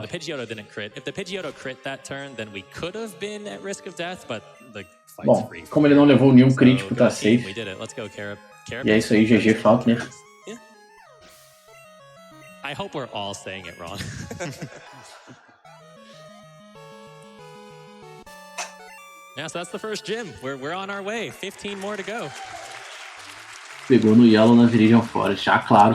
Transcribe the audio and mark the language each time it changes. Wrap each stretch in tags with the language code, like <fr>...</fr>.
<en>The Pidgeotto didn't crit. If the Pidgeotto crit that turn, then we could have been at risk of death, but the fight's free.</en> <pt>Bom, como ele não levou nenhum crítico, tá safe. E é isso aí, GG Falkner.</pt> <en>I hope we're all saying it wrong. Yeah, so that's the first gym. We're on our way. 15 more to go.</en> <pt>Pegou no Yellow na Viridian Forest, já claro.</pt>